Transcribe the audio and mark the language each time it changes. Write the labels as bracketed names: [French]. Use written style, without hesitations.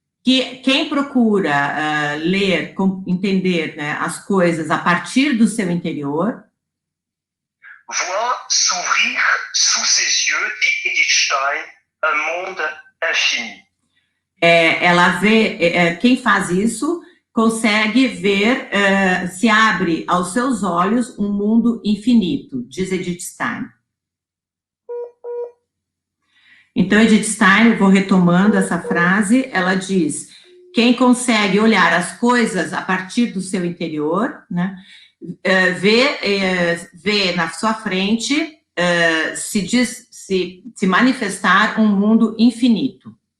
[Portuguese] Que quem procura ler, entender, né, as coisas a partir do seu interior, [French] voit s'ouvrir sous ses yeux, dit Edith Stein, un monde infini. [Portuguese] Ela vê, quem faz isso consegue ver, se abre aos seus olhos um mundo infinito, diz Edith Stein. Então, Edith Stein, vou retomando essa frase, ela diz, quem consegue olhar as coisas a partir do seu interior, né, vê na sua frente se manifestar um mundo infinito.